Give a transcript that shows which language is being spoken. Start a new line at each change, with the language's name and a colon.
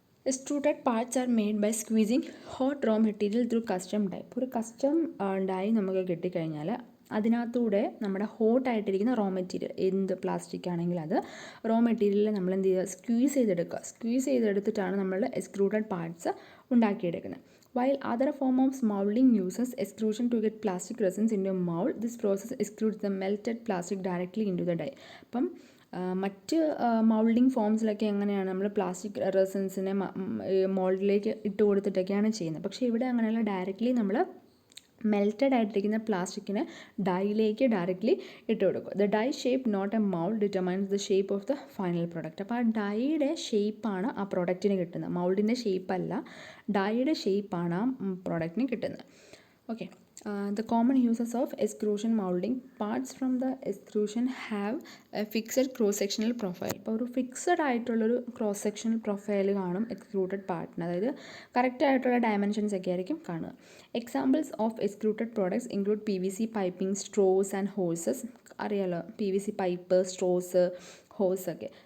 English: Extruded parts are made by squeezing hot raw material through custom die.
Malayalam: ഇപ്പോൾ ഒരു custom dye നമുക്ക് കിട്ടിക്കഴിഞ്ഞാൽ അതിനകത്തൂടെ നമ്മുടെ ഹോട്ടായിട്ടിരിക്കുന്ന റോ മെറ്റീരിയൽ, എന്ത് പ്ലാസ്റ്റിക് ആണെങ്കിൽ അത് റോ മെറ്റീരിയലിൽ നമ്മൾ എന്ത് ചെയ്യുക, സ്ക്വീസ് ചെയ്തെടുത്തിട്ടാണ് നമ്മൾ എക്സ്ട്രൂഡഡ് പാർട്സ് ഉണ്ടാക്കിയെടുക്കുന്നത്.
English: While other form of moulding uses extrusion to get plastic resins into a mold, this process extrudes the melted plastic directly into the die.
Malayalam: അപ്പം മറ്റ് മൗൾഡിങ് ഫോംസിലൊക്കെ എങ്ങനെയാണ് നമ്മൾ പ്ലാസ്റ്റിക് റെസിൻസിനെ മോൾഡിലേക്ക് ഇട്ട് കൊടുത്തിട്ടൊക്കെയാണ് ചെയ്യുന്നത്. പക്ഷേ ഇവിടെ അങ്ങനെയല്ല, ഡയറക്റ്റ്ലി നമ്മൾ മെൽറ്റഡ് ആയിട്ടിരിക്കുന്ന പ്ലാസ്റ്റിക്കിനെ ഡൈയിലേക്ക് ഡയറക്റ്റ്ലി ഇട്ട് കൊടുക്കും.
English: The die shape not a mould determines the shape of the final product.
Malayalam: അപ്പോൾ ആ ഡൈയുടെ ഷേപ്പാണ് ആ പ്രോഡക്റ്റിന് കിട്ടുന്നത്, മൗൾഡിൻ്റെ ഷേപ്പല്ല, ഡൈയുടെ ഷേപ്പാണ് ആ പ്രോഡക്റ്റിന് കിട്ടുന്നത്.
English: Okay, the common uses of extrusion molding, parts from the extrusion have a fixed cross sectional profile.
Malayalam: ഇപ്പോൾ ഒരു ഫിക്സഡ് ആയിട്ടുള്ളൊരു ക്രോസ് സെക്ഷണൽ പ്രൊഫൈൽ കാണും എക്സ്ട്രൂഡഡ് പാർട്ടിന്, അതായത് കറക്റ്റ് ആയിട്ടുള്ള ഡയമെൻഷൻസ് ഒക്കെ ആയിരിക്കും കാണുക.
English: Examples of extruded products include PVC piping, straws and hoses.
Malayalam: അറിയാലോ, PVC പൈപ്പ്, സ്ട്രോസ്, hose ഒക്കെ.